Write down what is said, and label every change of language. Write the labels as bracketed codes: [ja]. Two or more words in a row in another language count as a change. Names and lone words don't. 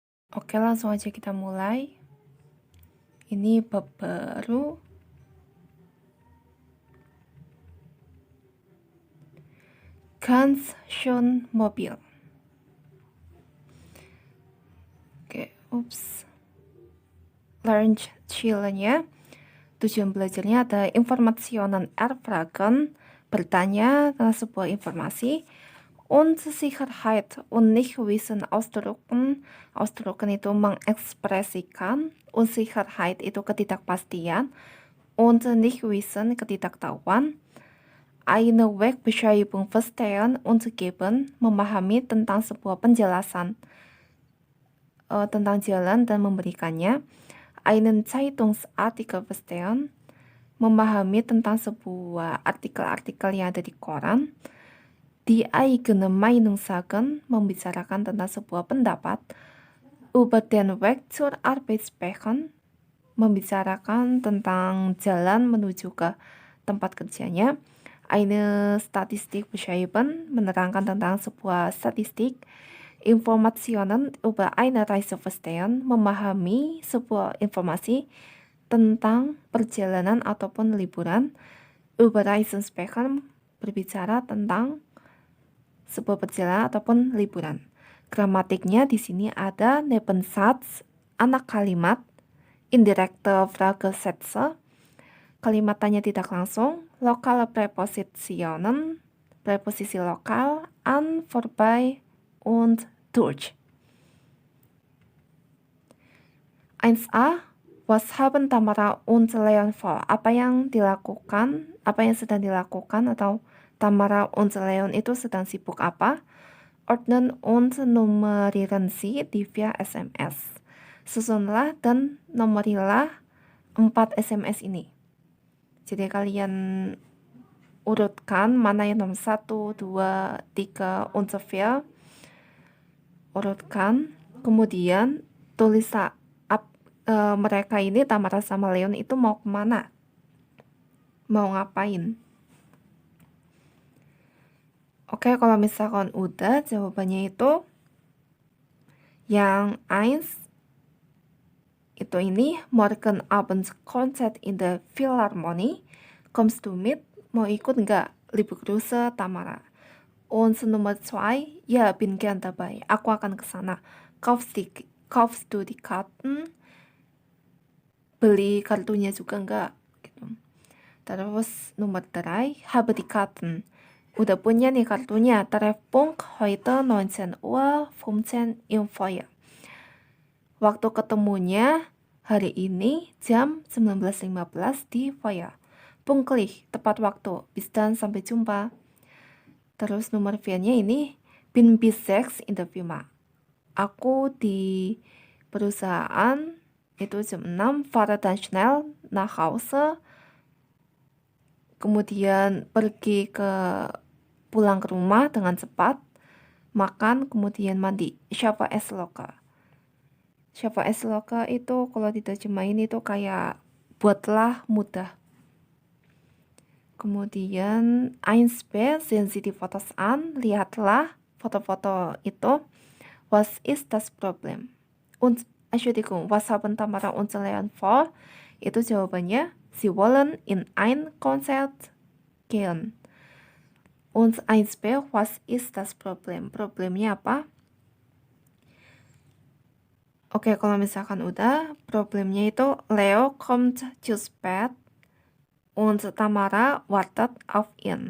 [id] Oke, langsung aja kita mulai. Ini bab baru. [de] Ganz schön mobil. [id] Oke, Learn chillen-nya. Tujuan belajarnya ada [de] Informationen erfragen, [id] bertanya tentang sebuah informasi. [de] Unsicherheit und Nichtwissen ausdrücken. [id] Ausdrücken itu mengekspresikan. Unsicherheit itu ketidakpastian. [de] Und Nichtwissen ketidaktahuan. Eine Wegbeschreibung verstehen und geben, [id] memahami tentang sebuah penjelasan tentang jalan dan memberikannya. [de] Einen Zeitungsartikel verstehen, [id] memahami tentang sebuah artikel-artikel yang ada di koran. [de] Die eigene Meinung sagen, [id] membicarakan tentang sebuah pendapat. [de] Über den Weg zur Arbeit sprechen, [id] membicarakan tentang jalan menuju ke tempat kerjanya. [de] Eine Statistik beschreiben, [id] menerangkan tentang sebuah statistik. [de] Informationen über eine Reise verstehen, [id] memahami sebuah informasi tentang perjalanan ataupun liburan. [de] Über Reisen sprechen, [id] berbicara tentang sebuah perjalanan ataupun liburan. Gramatiknya di sini ada Nebensatz, anak kalimat, [de] indirekte Fragesätze, [id] kalimat tanya tidak langsung, [de] lokale Präpositionen, [id] preposisi lokal, [de] an, vorbei, und durch. 1a, was haben Tamara und Leon vor? [id] Apa yang sedang dilakukan atau Tamara und Leon itu sedang sibuk apa? [de] Ordnen und nummerieren Sie die 4 SMS. [id] Susunlah dan nomorilah 4 SMS ini. Jadi kalian urutkan mana yang nomor 1, 2, 3, [de] und so 4. [id] Urutkan, kemudian tulis mereka ini, Tamara sama Leon itu mau kemana, mau ngapain. Oke, kalau misalkan udah, jawabannya itu yang 1 itu ini, [de] morgen Abend Konzert in the Philharmonie, kommst du mit, [id] mau ikut nggak, [de] liebe Grüße Tamara. Und Nummer 2, ya bin gern dabei, [id] aku akan ke sana. [de] Kaufst du die Karten, [id] beli kartunya juga enggak gitu. Terus nomor 3, [de] habe die Karten, [id] udah punya nih kartunya. [de] Treffpunkt heute 19:15 Uhr im Foyer, [id] waktu ketemunya hari ini jam 19.15 di foyer. Pünktlich, tepat waktu. [de] Bis dann, [id] sampai jumpa. Terus nomor 4-nya ini, [de] bin bis 6 in der Firma, [id] aku di perusahaan itu jam 6, [de] fahre dann schnell nach Hause, [id] kemudian pulang ke rumah dengan cepat, makan, kemudian mandi. Siapa es loka? Siapa es loka itu kalau diterjemahin itu kayak buatlah mudah. [de] Kemudian 1b, sehen Sie die Fotos an, [id] lihatlah foto-foto itu. [de] Was ist das Problem? Entschuldigung, was haben Tamara und Leon vor? [id] Itu jawabannya, [de] Sie wollen in ein Konzert gehen. Und 1b, was ist das Problem? [id] Problemnya apa? Oke, kalau misalkan udah, problemnya itu [de] Leo kommt zu spät und Tamara wartet auf ihn.